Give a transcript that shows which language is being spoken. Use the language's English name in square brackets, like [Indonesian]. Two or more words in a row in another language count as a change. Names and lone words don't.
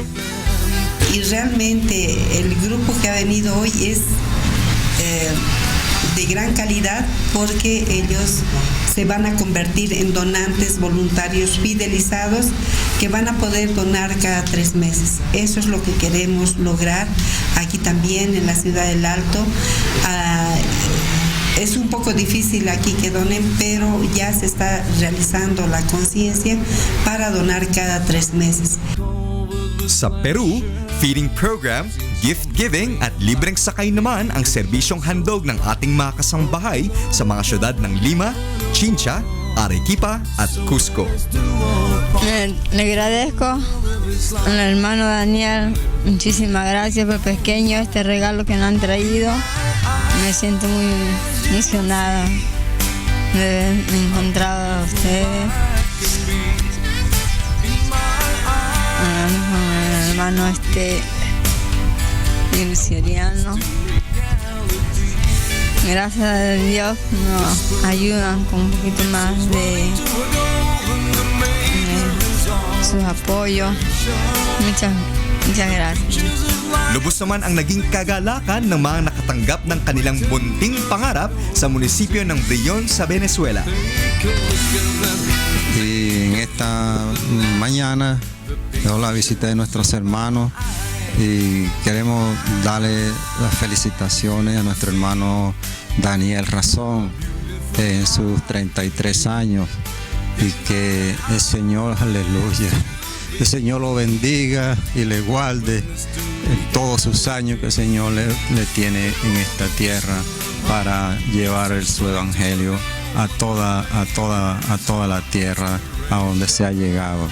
[Spanish] Y realmente el grupo que ha venido hoy es de gran calidad porque ellos se van a convertir en donantes voluntarios fidelizados que van a poder donar cada 3 meses. Eso es lo que queremos lograr aquí también en la Ciudad del Alto. Es un poco difícil aquí que donen, pero ya se está realizando la conciencia para donar cada 3 meses. [Filipino] Sa Peru, [English] feeding program, gift giving [Filipino] at libreng sakay naman ang serbisyong handog ng ating mga kasangbahay sa mga syudad ng Lima, Chincha, Arequipa at Cusco. [Spanish] Le agradezco al hermano Daniel, muchísimas gracias por pequeño este regalo que nos han traído. Me siento muy emocionada de haber encontrado a ustedes. El hermano Luciano. Gracias a Dios nos ayudan con un poquito más de sus apoyos. Muchas gracias. [Filipino] Lubos naman ang naging kagalakan ng mga nakatanggap ng kanilang bunting pangarap sa munisipyo ng Brillon sa Venezuela. [Spanish] Y en esta mañana tengo la visita de nuestros hermanos y queremos darle las felicitaciones a nuestro hermano Daniel Rason en sus 33 años y que el Señor, aleluya, el Señor lo bendiga y le guarde en todos sus años que el Señor le tiene en esta tierra para llevar su evangelio a toda la tierra a donde se ha llegado.